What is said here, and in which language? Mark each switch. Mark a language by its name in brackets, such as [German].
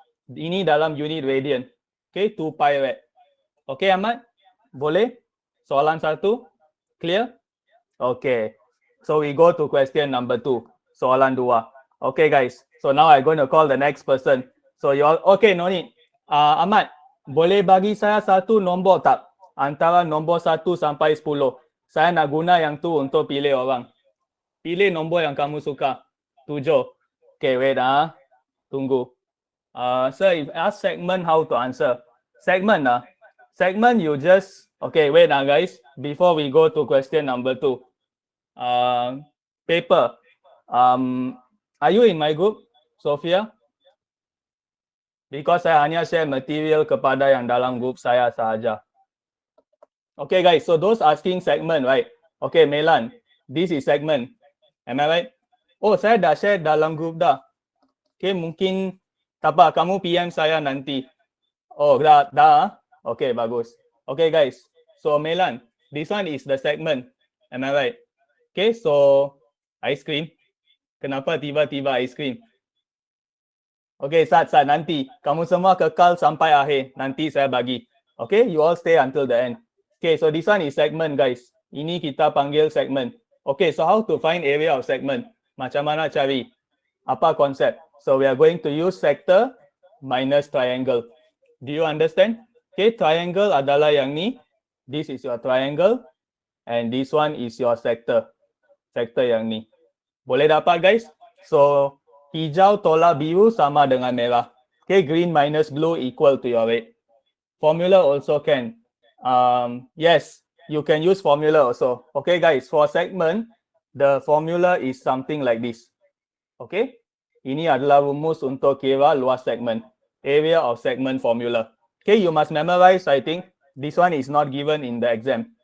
[Malay] Ini dalam unit radian. Okay, 2 pi rad. Okay, Ahmad? Boleh? Soalan 1? Clear? Okay. [English] So we go to question number 2. [Malay] Soalan 2. [English] Okay, guys. So now I'm going to call the next person. So you all, okay, no need. [Malay] Ahmad, boleh bagi saya satu nombor tak? Antara nombor 1 sampai 10. Saya nak guna yang tu untuk pilih orang. Pilih nombor yang kamu suka. [English] 7. Okay, wait [Malay] Tunggu. [English] Sir, if ask segment, how to answer? Segment segment you just, okay, wait guys. Before we go to question number 2. Paper. Are you in my group, Sophia? [Malay] Because saya hanya share material kepada yang dalam group saya sahaja. [English] Okay guys, so those asking segment, right? Okay, Melan, this is segment. Am I right? [Malay] Oh, saya dah share dalam group dah. Okay, mungkin tak apa, kamu PM saya nanti. Oh, dah. Okay, bagus. [English] Okay guys, so Melan, this one is the segment. Am I right? Okay, so ice cream. [Malay] Kenapa tiba-tiba ice cream? Okay, Sat, nanti. Kamu semua kekal sampai akhir. Nanti saya bagi. [English] Okay, you all stay until the end. Okay, so this one is segment, guys. [Malay] Ini kita panggil segment. [English] Okay, so how to find area of segment? [Malay] Macam mana cari? Apa konsep? [English] So we are going to use sector minus triangle. Do you understand? [Malay] Okay, triangle adalah yang ni. [English] This is your triangle. And this one is your sector. [Malay] Sector yang ni. Boleh dapat, guys? So, hijau tolak biru sama dengan merah. [English] Okay, green minus blue equal to your red. Formula also can. Yes, you can use formula also. Okay, guys, for segment, the formula is something like this. [Malay] Okay, ini adalah rumus untuk kira luas segment. [English] Area of segment formula. Okay, you must memorize, I think. This one is not given in the exam.